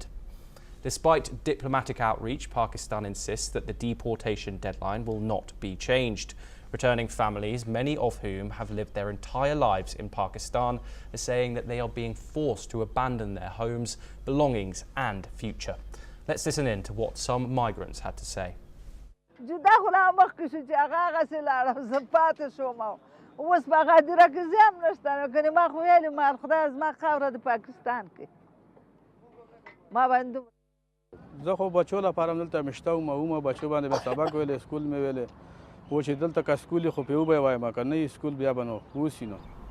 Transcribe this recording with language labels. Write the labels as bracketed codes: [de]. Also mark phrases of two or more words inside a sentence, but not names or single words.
[en] Despite diplomatic outreach, Pakistan insists that the deportation deadline will not be changed. Returning families, many of whom have lived their entire lives in Pakistan, are saying that they are being forced to abandon their homes, belongings and future. Let's listen in to what some migrants had to say. [ps] زه خو بچو لپاره دلته مشته وم اومه بچو باندې به سبق ویلې سکول مې ویلې و چې دلته که سکول خو په یو به وایم که نه سکول بیا به نو اوسي نو